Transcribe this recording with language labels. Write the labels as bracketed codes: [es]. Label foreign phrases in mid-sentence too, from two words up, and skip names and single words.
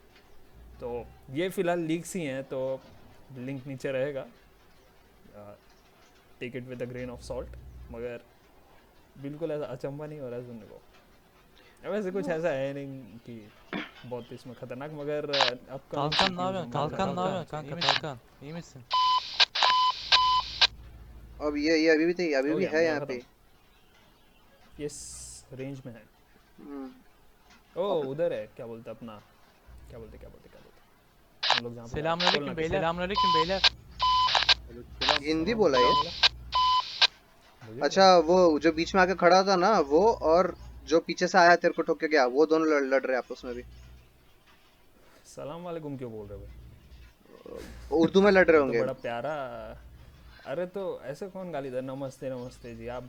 [hi] तो ये फिलहाल लीक्स ही हैं, तो लिंक नीचे रहेगा, [en] take it with a grain of salt. [hi] मगर बिल्कुल ऐसा अचंभा नहीं हो रहा है सुनने को। वैसे कुछ ऐसा है नहीं कि बहुत इसमें खतरनाक, मगर अपकमिंग [tr] Kalkan ne [hi] CPUs [tr] yapıyorsun? [hi] हैं [tr] Kalkan ne [hi] मतलब [tr] yapıyorsun kanka? Kalkan. İyi misin? [hi] अब ये अभी भी थी, अभी हो भी गया है मेरा यहाँ खत्म। पे। इस रेंज में है। हम्म। ओ और उधर है, क्या बोलते हैं अपना, क्या बोलते हम लोग जहाँ पे जा रहे हैं, खोलना [tr] Selamünaleyküm [hi] किस? [tr] beyler. Selamünaleyküm beyler. Aleykümselam. [hi] हिंदी कौन बोला कौन ये? बोला? मुझे नहीं अच्छा, पता। वो जो बीच में आके खड़ा था ना वो, और जो पीछे से आया तेरे को ठोक के गया, वो दोनों लड़ रहे हैं आपस में भी। [ar] سلام عليكم [hi] क्यों बोल रहे हो भाई? उर्दू में लड़ रहे वो तो होंगे। बड़ा प्यारा। अरे तो ऐसे कौन गाली दे, नमस्ते नमस्ते जी, आप